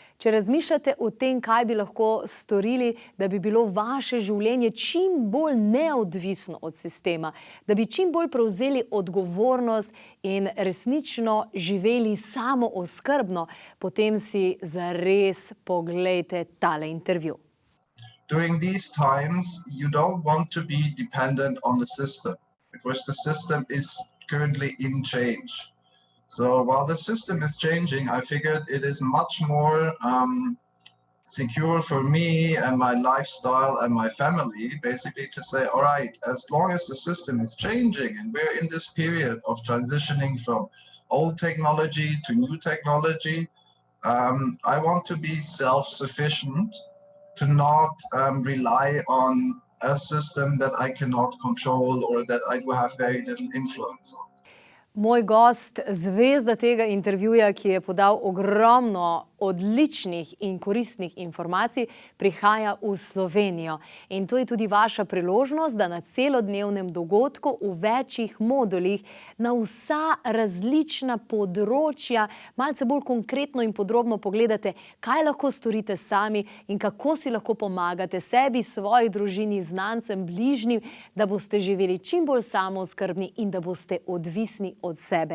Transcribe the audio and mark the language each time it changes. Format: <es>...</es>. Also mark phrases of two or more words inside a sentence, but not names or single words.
<sl>Če razmišljate o tem, kaj bi lahko storili, da bi bilo vaše življenje čim bolj neodvisno od sistema, da bi čim bolj prevzeli odgovornost in resnično živeli samooskrbno, potem si zares poglejte tale intervju.</sl> <en>During these times, you don't want to be dependent on the system because the system is currently in change. So while the system is changing, I figured it is much more secure for me and my lifestyle and my family, basically to say, all right, as long as the system is changing and we're in this period of transitioning from old technology to new technology, I want to be self-sufficient, to not rely on a system that I cannot control or that I do have very little influence on.</en> <sl>Moj gost, zvezda tega intervjuja, ki je podal ogromno odličnih in koristnih informacij, prihaja v Slovenijo. In to je tudi vaša priložnost, da na celodnevnem dogodku v večjih modulih na vsa različna področja malce bolj konkretno in podrobno pogledate, kaj lahko storite sami in kako si lahko pomagate sebi, svoji družini, znancem, bližnjim, da boste živeli čim bolj samooskrbni in da boste odvisni od sebe.</sl>